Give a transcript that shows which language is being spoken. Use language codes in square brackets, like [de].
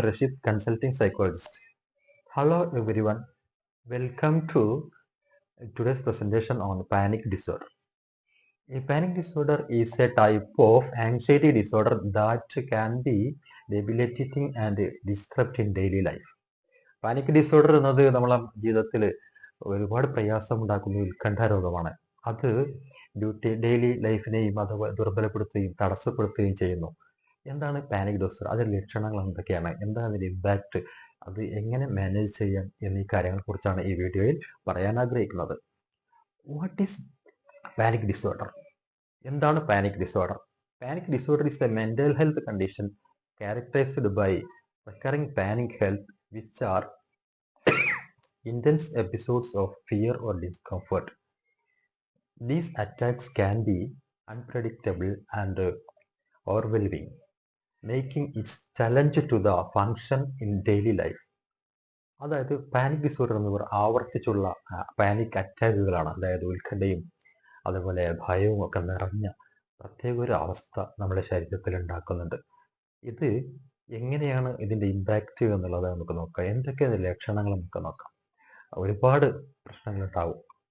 [en] Rashid, consulting psychologist. Hello everyone, welcome to today's presentation on panic disorder. A panic disorder is a type of anxiety disorder that can be debilitating and disrupting daily life. [ml] Panic disorder എന്നത് നമ്മളെ ജീവിതത്തിൽ ഒരുപാട് പ്രയാസമുണ്ടാക്കുന്ന ഉത്കണ്ഠ രോഗമാണ്. അത് daily ലൈഫിനെയും അതുപോലെ ദുർബലപ്പെടുത്തുകയും തടസ്സപ്പെടുത്തുകയും ചെയ്യുന്നു. എന്താണ് പാനിക് ഡിസോർഡർ? അതിന്റെ ലക്ഷണങ്ങൾ എന്തൊക്കെയാണ്? എന്താണ് അതിന്റെ ഇമ്പാക്റ്റ്? അത് എങ്ങനെ മാനേജ് ചെയ്യാം എന്നീ കാര്യങ്ങളെ കുറിച്ചാണ് ഈ വീഡിയോയിൽ പറയാൻ ആഗ്രഹിക്കുന്നത്. [en] What is panic disorder? [ml] എന്താണ് panic disorder? [en] Panic disorder is a mental health condition characterized by recurring panic health which are intense episodes of fear or discomfort. These attacks can be unpredictable and overwhelming, making it challenge to the function in daily life. [ml] അതായത് panic disorder എന്ന് പറയുന്നത് ആവർത്തിച്ചുള്ള panic അറ്റാക്കുകളാണ്. അതായത് ഉത്കണ്ഠയും അതുപോലെ ഭയവും ഒക്കെ നിറഞ്ഞ പ്രത്യേക ഒരു അവസ്ഥ നമ്മുടെ ശരീരത്തിൽ ഉണ്ടാക്കുന്നുണ്ട്. ഇത് എങ്ങനെയാണ് ഇതിന്റെ ഇമ്പാക്റ്റ് എന്നുള്ളത് നമുക്ക് നോക്കാം. എന്തൊക്കെയാണ് ലക്ഷണങ്ങൾ നമുക്ക് നോക്കാം. ഒരുപാട് പ്രശ്നങ്ങളുണ്ടാവും.